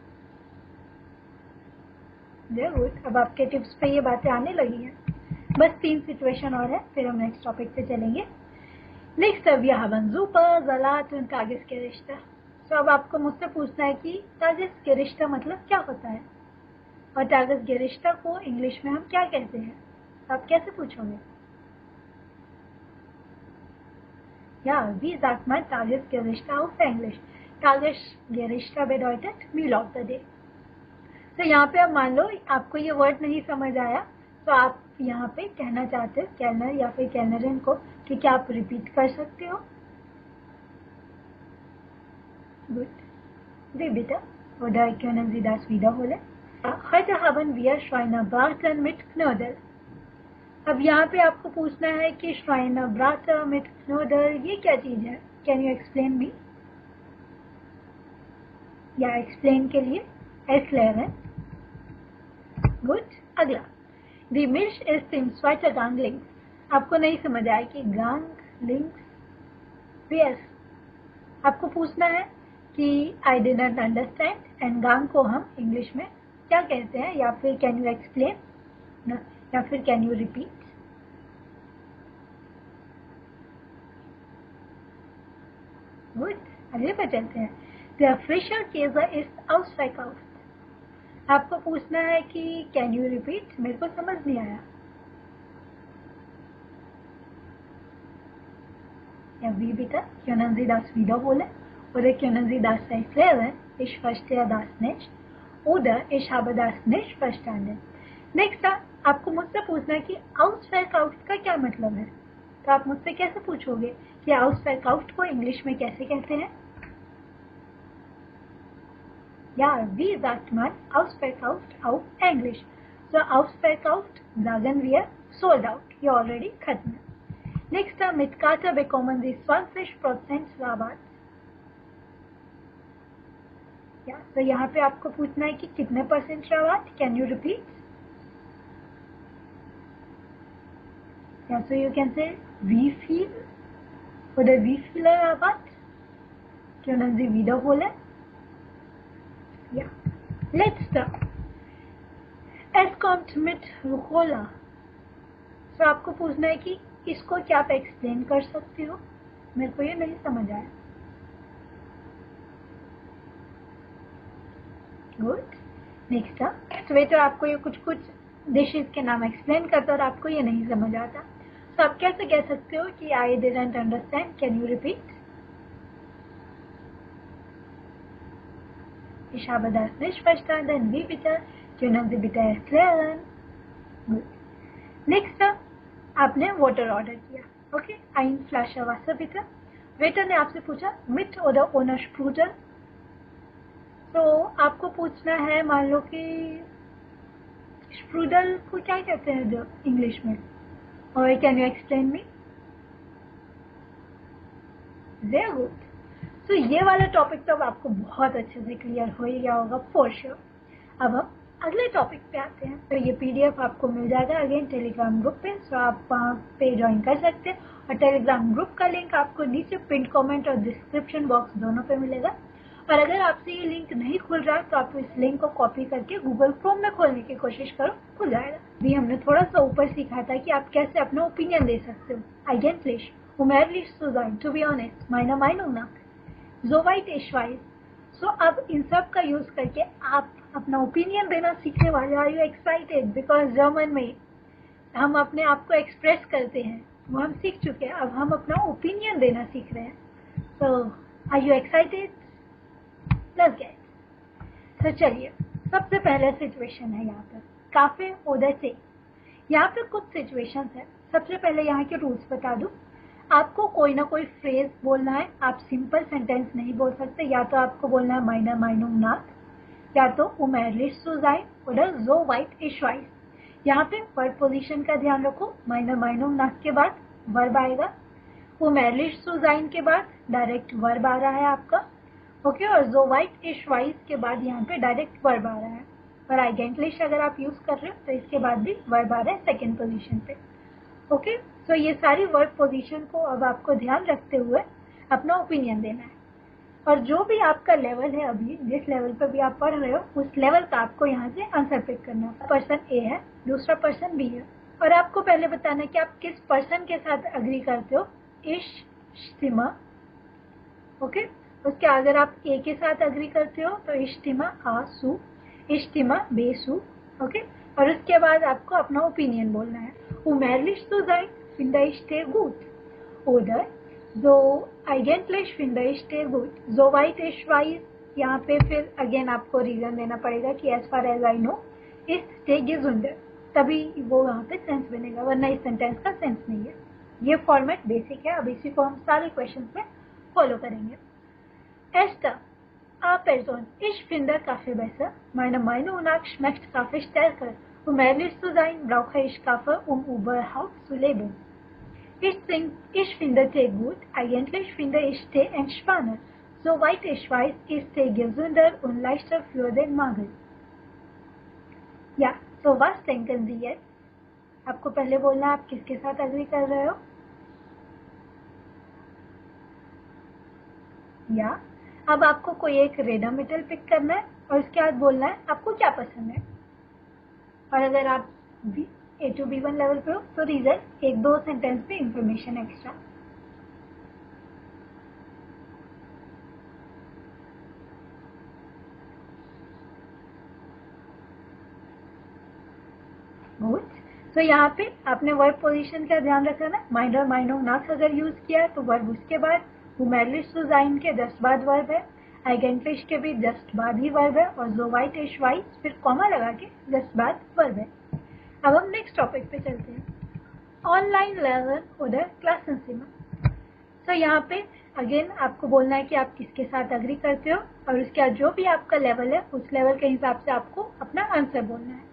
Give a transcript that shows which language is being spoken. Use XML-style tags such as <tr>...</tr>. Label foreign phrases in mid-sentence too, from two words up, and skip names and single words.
<hi>गुड। अब आपके टिप्स पे ये बातें आने लगी हैं, बस 3 सिचुएशन और है, फिर हम</hi> <en>next topic</en> <hi>पे चलेंगे। नेक्स्ट,</hi> <de>wir haben super Salat und Tagesgerichte।</de> <hi>तो अब आपको मुझसे पूछना है कि Tagesgerichte मतलब क्या होता है, और Tagesgerichte को इंग्लिश में हम क्या कहते हैं, आप कैसे पूछोगे?</hi> <de>Ja, wie sagt man Tagesgerichte auf Englisch? Tagesgerichte bedeutet</de> <en>Meal of the Day।</en> <hi>तो यहाँ पे अब मान लो आपको ये वर्ड नहीं समझ आया, तो आप यहाँ पे कहना चाहते हो कैलनर या फिर कैलनरिन को कि क्या आप रिपीट कर सकते हो? गुड,</hi> <de>wie bitte? Oder können Sie das wiederholen? Heute haben wir Schweinebraten mit Knödel।</de> <hi>अब यहाँ पे आपको पूछना है कि</hi> <de>Schweinebraten mit Knödel</de> <hi>ये क्या चीज है,</hi> <en>can you explain me,</en> <hi>या एक्सप्लेन के लिए erklären। गुड। अगला,</hi> <de>Die Milch ist im zweiten Gang links।</de> <hi>आपको नहीं समझ आया कि</hi> <de>gang links,</de> <hi>yes, आपको पूछना है कि</hi> <en>I didn't understand,</en> <hi>and gang को हम इंग्लिश में क्या कहते हैं, या फिर</hi> <en>can you explain,</en> <hi>या फिर</hi> <en>can you repeat.</en> <hi>गुड, अगले पर चलते हैं।</hi> <de>Der frische Käse ist ausverkauft।</de> <hi>आपको पूछना है कि</hi> <en>can you repeat,</en> <hi>मेरे को समझ नहीं आया, या</hi> <de>wie bitte? Können Sie das wiederholen? Oder können Sie das erklären? Ich verstehe das nicht। Oder ich habe das nicht verstanden।</de> <hi>नेक्स्ट, आपको मुझसे पूछना है कि ausverkauft का क्या मतलब है, तो आप मुझसे कैसे पूछोगे कि ausverkauft को इंग्लिश में कैसे कहते हैं?</hi> <de>Ja, wie sagt man ausverkauft auf Englisch? So ausverkauft sagen wir</de> <en>sold out,</en> <hi>ये ऑलरेडी खत्म है। नेक्स्ट,</hi> <de>mit Karte bekommen Sie 20% Rabatt।</de> <hi>या तो यहाँ पे आपको पूछना है कि कितने परसेंट रावत,</hi> <en>can you repeat?</en> <de>या</de> <en>so you can say we feel</en> <de>oder wie viele Rabatt können Sie wiederholen? Ja, letzter. Es kommt mit Rucola.</de> <hi>तो आपको पूछना है कि इसको क्या आप एक्सप्लेन कर सकते हो? मेरे को ये नहीं समझ आया. गुड. नेक्स्ट अप. वेटर आपको ये कुछ डिशेज के नाम एक्सप्लेन करता और आपको ये नहीं समझ आता, तो आप कैसे कह सकते हो कि</hi> <en>I didn't understand, can you repeat?</en> <de>Ich habe das nicht verstanden. Wie bitte? Können Sie bitte erklären? Gut.</de> <en>Next up,</en> <hi>आपने वाटर ऑर्डर किया. ओके.</hi> <de>Ein Flasche Wasser bitte.</de> <hi>वेटर ने आपसे पूछा</hi> <de>mit oder ohne Sprudel.</de> <hi>तो आपको पूछना है, मान लो कि स्प्रूडल को क्या कहते हैं जो इंग्लिश में, और</hi> <en>can you explain me? very good.</en> <hi>तो ये वाला टॉपिक तो अब आपको बहुत अच्छे से क्लियर हो ही गया होगा</hi> <en>for sure.</en> <hi>अब हम अगले टॉपिक पे आते हैं. तो ये पीडीएफ आपको मिल जाएगा अगेन टेलीग्राम ग्रुप पे, तो आप वहाँ पे ज्वाइन कर सकते हैं. और टेलीग्राम ग्रुप का लिंक आपको नीचे</hi> <en>pin comment</en> <hi>और</hi> <en>description box</en> <hi>दोनों पे मिलेगा. और अगर आपसे ये लिंक नहीं खुल रहा तो आप इस लिंक को कॉपी करके गूगल क्रोम में खोलने की कोशिश करो, खुल जाएगा. भी हमने थोड़ा सा ऊपर सीखा था कि आप कैसे अपना ओपिनियन दे सकते हो.</hi> <de>Eigentlich, ehrlich zu sein,</de> <en>to be honest,</en> <de>meiner Meinung nach, soweit ich weiß.</de> <hi>सो अब इन सब का यूज करके आप अपना ओपिनियन देना सीखने वाले.</hi> <en>are you excited?</en> <hi>बिकॉज जर्मन में हम अपने आप को एक्सप्रेस करते हैं, वो हम सीख चुके हैं. अब हम अपना ओपिनियन देना सीख रहे हैं.</hi> <en>so are you excited? Let's get.</en> <hi>तो चलिए, सबसे पहले सिचुएशन है यहाँ पर</hi> <de>Kaffee oder Tee.</de> <hi>यहाँ पे कुछ सिचुएशन है. सबसे पहले यहाँ के रूल्स बता दूं. आपको कोई ना कोई फ्रेज बोलना है. आप</hi> <en>simple sentence</en> <hi>नहीं बोल सकते. या तो आपको बोलना है</hi> <de>meiner Meinung nach,</de> <hi>या तो</hi> <de>um ehrlich zu sein oder soweit ich weiß.</de> <hi>यहाँ पे</hi> <en>verb position</en> <hi>का ध्यान रखो.</hi> <de>meiner Meinung nach</de> <hi>के बाद वर्ब आएगा.</hi> <de>um ehrlich zu sein</de> <hi>के बाद</hi> <en>direct verb</en> <hi>आ रहा है आपका. ओके. और</hi> <de>soweit ich weiß</de> <hi>के बाद यहाँ पे</hi> <en>direct verb</en> <hi>आ रहा है. और eigentlich अगर आप यूज कर रहे हो तो इसके बाद भी वर्ब आ रहा है</hi> <en>second position</en> <hi>पे. ओके. तो ये सारी</hi> <en>verb position</en> <hi>को अब आपको ध्यान रखते हुए अपना ओपिनियन देना है. और जो भी आपका लेवल है, अभी जिस लेवल पर भी आप पढ़ रहे हो, उस लेवल का आपको यहाँ से आंसर पिक करना है.</hi> <en>person A</en> <hi>है, दूसरा</hi> <en>person B</en> <hi>है, और आपको पहले बताना है कि आप किस पर्सन के साथ अग्री करते हो.</hi> <de>ich stimme. ओके.</de> <hi>उसके अगर आप ए के साथ अग्री करते हो तो</hi> <de>ich stimme A zu, ich stimme B zu.</de> <hi>ओके. और उसके बाद आपको अपना ओपिनियन बोलना है.</hi> <de>Um ehrlich zu sein, finde ich sehr gut. Oder so eigentlich finde ich sehr gut. Soweit ich weiß.</de> <hi>यहाँ पे फिर अगेन आपको रीजन देना पड़ेगा कि</hi> <en>as far as I know</en> <de>ist sehr gesünder.</de> <hi>तभी वो वहाँ पे सेंस बनेगा, वरना इस सेंटेंस का सेंस नहीं है. ये फॉर्मेट बेसिक है. अब इसी को हम सारे क्वेश्चन में फॉलो करेंगे.</hi> <de>Erster. A-Person. Ich finde Kaffee besser. Meiner Meinung nach schmeckt Kaffee stärker. Um ehrlich zu sein, brauche ich Kaffee, um überhaupt zu leben. Ich finde Tee gut. Eigentlich finde ich Tee entspannend. Soweit ich weiß, ist Tee gesünder und leichter für den Magen. Ja, so was denken Sie jetzt?</de> <hi>आपको पहले बोलना है आप किसके साथ अग्री कर रहे हो. या अब आपको कोई एक रेडम मेटल पिक करना है और उसके बाद बोलना है आपको क्या पसंद है. और अगर आप A2 B1 लेवल पे हो तो रीजन एक दो सेंटेंस पे</hi> <en>information extra.</en> <hi>गुड. तो यहाँ पे आपने वर्ब पोजीशन का ध्यान रखना है.</hi> <de>meiner Meinung nach</de> <hi>अगर यूज किया तो वर्ब उसके बाद.</hi> <de>um ehrlich zu sein</de> <hi>के जस्ट बाद वर्ब है. eigentlich के भी जस्ट बाद ही वर्ब है. और</hi> <de>soweit ich weiß</de> <hi>फिर कॉमा लगा के जस्ट बाद वर्ब है. अब हम</hi> <en>next topic</en> <hi>पे चलते हैं.</hi> <de>online lernen oder Klassenzimmer.</de> <hi>तो यहाँ पे अगेन आपको बोलना है कि आप किसके साथ अग्री करते हो और उसके बाद जो भी आपका लेवल है उस लेवल के हिसाब से आपको अपना आंसर बोलना है.</hi>